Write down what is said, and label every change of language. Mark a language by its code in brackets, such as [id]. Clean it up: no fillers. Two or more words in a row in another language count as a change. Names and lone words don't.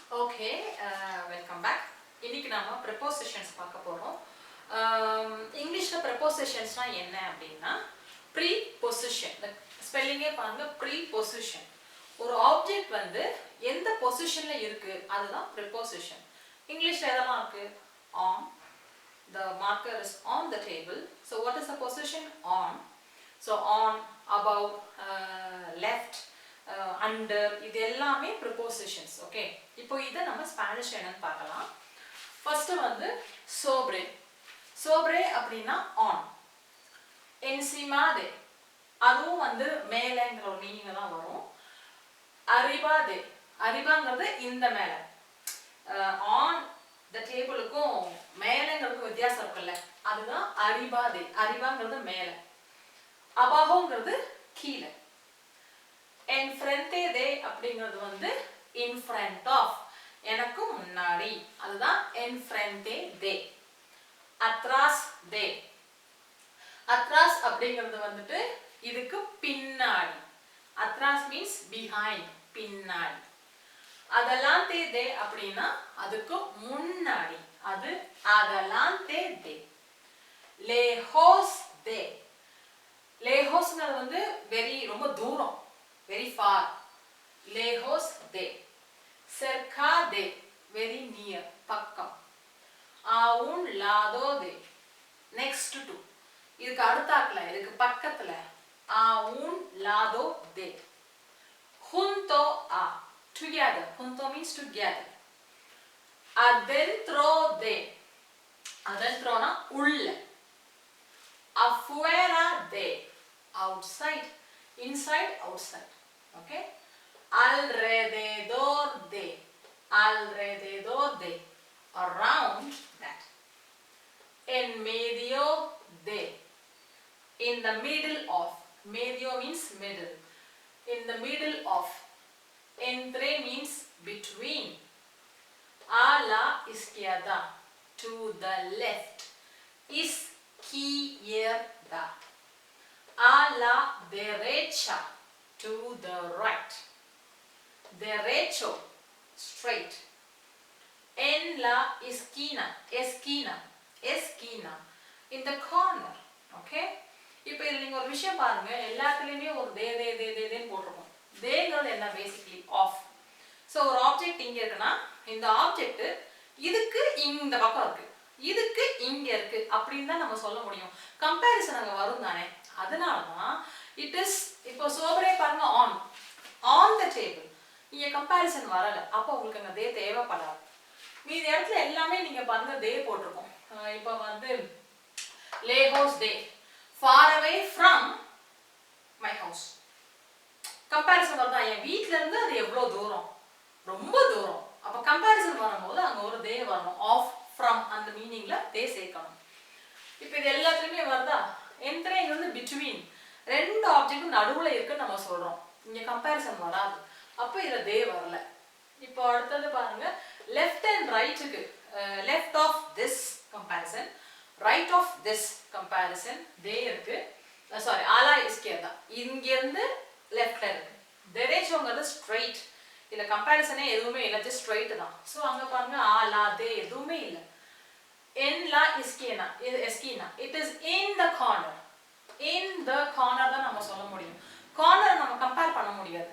[en] Okay, welcome back. [ta] இன்னைக்கு நாம prepositions பார்க்க போறோம். இங்கிலீஷ்ல prepositionsனா என்ன அப்படினா preposition. ஸ்பெல்லிங்கே பாருங்க preposition. ஒரு ஆப்ஜெக்ட் வந்து எந்த பொசிஷன்ல இருக்கு அதுதான் preposition. இங்கிலீஷ்ல எதெல்லாம் இருக்கு? [en] On. The marker is on the table. So what is the position? On. So on, above, left, under, [ta] இது எல்லாமே prepositions. Okay. இப்போ இத நம்ம ஸ்பானிஷ் என்னன்னு பார்க்கலாம். ஃபர்ஸ்ட் வந்து sobre. sobre அப்படினா on. [es] encima de. [ta] அதுவும் வந்து மேலேங்கற ஒரு மீனிங்ல தான் வரும். [es] arriba de. [ta] arribaங்கிறது இந்த மேல. [en] on the table [ta] க்கும் மேலேங்கிறதுக்கு வித்தியாசம் இருக்குல்ல. அதுதான் arriba de. arribaங்கிறது மேல. abajoங்கிறது கீழ. [es] enfrente de [ta] அப்படிங்கிறது வந்து [en] in front of. [ta] எனக்கு முன்னாடி. அதுதான் [es] enfrente de. atrás de. [ta] atrás அப்படிங்கிறது வந்துட்டு இதுக்கு பின்னாடி. [en] atrás means behind, [ta] பின்னாடி. [es] adelante de [ta] அப்படினா அதுக்கு முன்னாடி. [es] அது adelante de. lejos de. [ta] lejosங்கிறது வந்து ரொம்ப தூரம், [en] very far. [es] lejos de. cerca de, [en] very near, [ta] பக்கம். [es] a un lado de, [en] next to. [ta] இதுக்கு அடுத்தாக்குல, இதுக்கு பக்கத்துல. [es] a un lado de. junto a, [en] together. junto means together. [es] adentro de. [ta] adentroனா உள்ள. [es] afuera de, [en] outside. inside, outside. [es] Okay. alrededor de. alrededor de, [en] around that. [es] en medio de, [en] in the middle of. medio means middle. in the middle of. entre means between. [es] a la izquierda, [en] to the left. [es] izquierda. a la derecha, [en] to the right. [es] derecho, straight. en la esquina, esquina, esquina, [en] in the corner. Okay. [ta] இப்போ இதுல நீங்க ஒரு விஷயம் பாருங்க, எல்லாத்துலயுமே ஒரு தேன்னு போட்டுருக்கோம். தேங்கிறது என்ன? [en] basically of. [ta] ஸோ ஒரு ஆப்ஜெக்ட் இங்க இருக்குன்னா இந்த ஆப்ஜெக்ட் இதுக்கு இந்த பக்கம் இருக்கு, இதுக்கு இங்க இருக்கு அப்படின்னு தான் நம்ம சொல்ல முடியும். கம்பேரிசன் அங்க வரும் தானே. அதனாலதான் [en] it is. [ta] இப்போ சோபரே பாருங்க, [en] on on the table. [ta] இங்க கம்பேரிசன் வரல, அப்போ உங்களுக்கு அங்க தே தேவைப்படாது. மீதி இடத்துல எல்லாமே நீங்க பாருங்க தே போட்டிருக்கோம். இப்போ வந்து [es] lejos de, [en] far away from my house. [ta] கம்பேரிசன் வருதா? என் வீட்ல இருந்து அது எவ்வளவு தூரம்? ரொம்ப தூரம். அப்ப கம்பேரிசன் வரும்போது அங்க ஒரு தே வரணும். [en] of, from, [ta] அந்த மீனிங்ல தே சேர்க்கணும். இப்போ இது எல்லாத்துலயுமே வருதா? என்ட்ரேங்கிறது பிட்வீன், ரெண்டு ஆப்ஜெக்டும் நடுவுல இருக்குன்னு நம்ம சொல்றோம். இங்க கம்பேரிசன் வராது, அப்போ இதுல தே வரல. இப்போ அடுத்தது பாருங்க, [en] left and rightக்கு left of this comparison, right of this comparison [ta] தே இருக்கு. சாரி, [es] a la izquierda, [ta] இங்க இருந்து லெஃப்ட்ல இருக்கு. டெரேச்சோங்கிறது ஸ்ட்ரைட். இதுல கம்பேரிசனே எதுவுமே இல்லை, [en] just straight [ta] தான். ஸோ அங்க பாருங்க [es] a la de [ta] எதுவுமே இல்லை. [es] en la esquina, esquina, [en] it is in the corner. in the corner [ta] தான் நம்ம சொல்ல முடியும். கார்னர் நம்ம கம்பேர் பண்ண முடியாது.